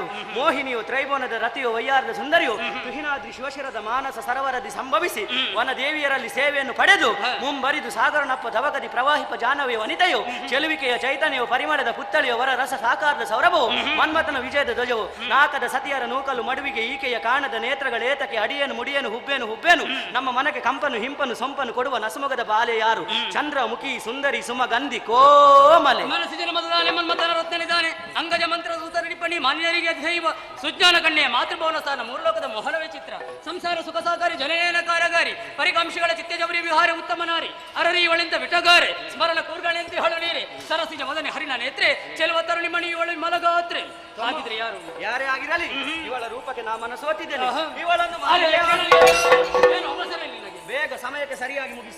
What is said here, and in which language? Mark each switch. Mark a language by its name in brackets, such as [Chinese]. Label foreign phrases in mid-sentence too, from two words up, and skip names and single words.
[Kannada] ಮೋಹಿನಿಯು ತ್ರೈಭುವನದ ರತಿಯೋ ವಯ್ಯಾರದ ಸುಂದರಿಯೋ ತುಹಿನಾದ್ರಿ ಶಿವಶಿರದ ಮಾನಸ ಸರವರದಿ ಸಂಭವಿಸಿ ವನದೇವಿಯರಲ್ಲಿ ಸೇವೆಯನ್ನು ಪಡೆದು ಮುಂಬರಿದು ಸಾಗರನಪ್ಪ ಧವಕದಿ ಪ್ರವಾಹಿಪ ಜಾನವಿಯ ವನಿತೆಯೋ ಚೆಲುವಿಕೆಯ ಚೈತನ್ಯವು ಪರಿಮಳದ ಪುತ್ತಳಿಯೋ ವರ ರಸ ಸಾಕಾರದ ಸೌರಭವು ಮನ್ಮಥನ ವಿಜಯದ ಧ್ವಜವು ನಾಕದ ಸತಿಯರ ನೂಕಲು ಮಡುವಿಗೆ ಈಕೆಯ ಕಾಣದ ನೇತ್ರಗಳೇತಕ್ಕೆ ಅಡಿಯೇನು ಮುಡಿಯೇನು ಹುಬ್ಬೇನು ನಮ್ಮ ಮನಕ್ಕೆ ಕಂಪನು ಹಿಂಪನು ಸೊಂಪನು ಕೊಡುವ ನಸುಮೊಗದ ಬಾಲೆ ಯಾರು? ಚಂದ್ರ ಮುಖಿ ಸುಂದರಿ ಸುಮಗಂಧಿ ಕೋಮಲೆ ಮನಸ್ಸಿನ ಮತದಾನೆ ಮನ್ಮಥನ ರತ್ನನಿದ್ದಾನೆ ಅಂಗಜ ಮಂತ್ರ ಸೂತರಿಪಣಿ ಮಾನ್ಯರಿಗೆ ದೈವ ಸುಜ್ಞಾನ ಕಣ್ಣೆ ಮಾತೃಭವನ ಸ್ಥಾನ ಮೂರ್ಲೋಕದ ಮೊಹಲವೇ ಚಿತ್ರ ಸಂಸಾರ ಸುಖ ಸಾಕಾರಿ ಜನನೇನ ಕಾರಗಾರಿ ಪರಿಕಾಂಶಗಳ ಚಿತ್ತಜಬರಿ ವಿಹಾರ ಉತ್ತಮ ನಾರಿ ಅರರಿ ಇವಳಿಂದ ವಿಟಗಾರೆ ಸ್ಮರಣ ಕೂರ್ಗಳೆಂತೆ ಹಳು ನೀರೆ ಸರಸಿಜ ಮದನೆ ಹರಿನ ನೇತ್ರೆ ಚೆಲುವ ತರುಣಿ ಮಣಿ ಇವಳು ಮಲಗಾತ್ರೆ ಆಗಿದ್ರೆ ಯಾರು ಯಾರೇ ಆಗಿರಲಿ ಇವಳ ರೂಪಕ್ಕೆ ನಾ ಮನಸ್ಸೋತಿದ್ದೇನೆ. ಇವಳನ್ನು ಏನು ಅವಸರ ಇಲ್ಲ ನಿನಗೆ, ಬೇಗ ಸಮಯಕ್ಕೆ ಸರಿಯಾಗಿ ಮುಗಿಸುವ.